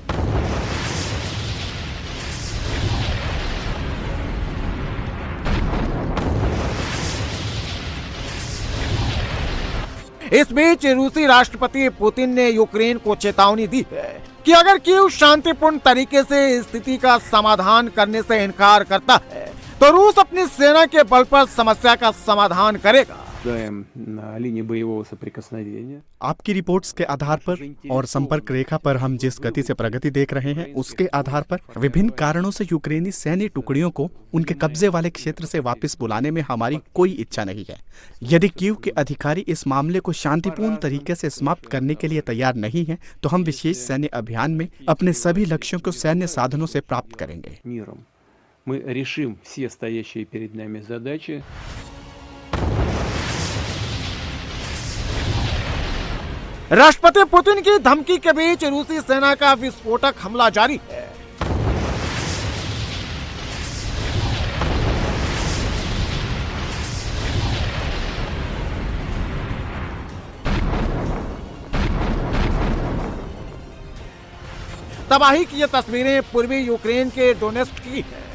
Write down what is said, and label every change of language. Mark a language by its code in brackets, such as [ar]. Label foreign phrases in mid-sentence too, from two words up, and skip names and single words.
[hi] इस बीच रूसी राष्ट्रपति पुतिन ने यूक्रेन को चेतावनी दी है कि अगर कीव शांतिपूर्ण तरीके से स्थिति का समाधान करने से इनकार करता है तो रूस अपनी सेना के बल पर समस्या का समाधान करेगा। [ru] На линии боевого соприкосновения. [hi] आपकी रिपोर्ट्स के आधार पर और संपर्क रेखा पर हम जिस गति से प्रगति देख रहे हैं उसके आधार पर विभिन्न कारणों से यूक्रेनी सैन्य टुकड़ियों को उनके कब्जे वाले क्षेत्र से वापस बुलाने में हमारी कोई इच्छा नहीं है। यदि कीव के अधिकारी इस मामले को शांतिपूर्ण तरीके से समाप्त करने के लिए तैयार नहीं हैं, तो हम विशेष सैन्य अभियान में अपने सभी लक्ष्यों को सैन्य साधनों से प्राप्त करेंगे। [ru] Миром. Мы решим все стоящие перед нами задачи. [hi] राष्ट्रपति पुतिन की धमकी के बीच रूसी सेना का विस्फोटक हमला जारी है। तबाही की ये तस्वीरें पूर्वी यूक्रेन के डोनेस्क की है।